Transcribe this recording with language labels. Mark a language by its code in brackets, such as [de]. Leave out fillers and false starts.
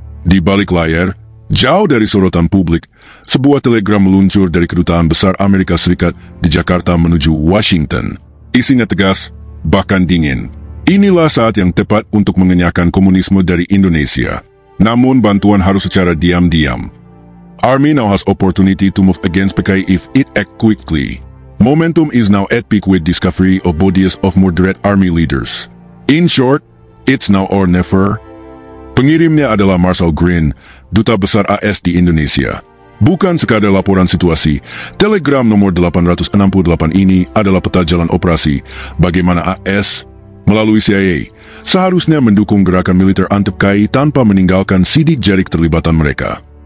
[id] Di balik layar, jauh dari sorotan publik, sebuah telegram meluncur dari Kedutaan Besar Amerika Serikat di Jakarta menuju Washington. Isinya tegas, bahkan dingin. Inilah saat yang tepat untuk mengenyahkan komunisme dari Indonesia. Namun bantuan harus secara diam-diam. [en] Army now has opportunity to move against PKI if it act quickly. Momentum is now at peak with discovery of bodies of moderate army leaders. In short, it's now or never. [id] Pengirimnya adalah Marshall Green, Duta Besar AS di Indonesia. Bukan sekadar laporan situasi, telegram nomor 868 ini adalah peta jalan operasi bagaimana AS melalui CIA seharusnya mendukung gerakan militer anti-PKI tanpa meninggalkan sidik jari keterlibatan mereka.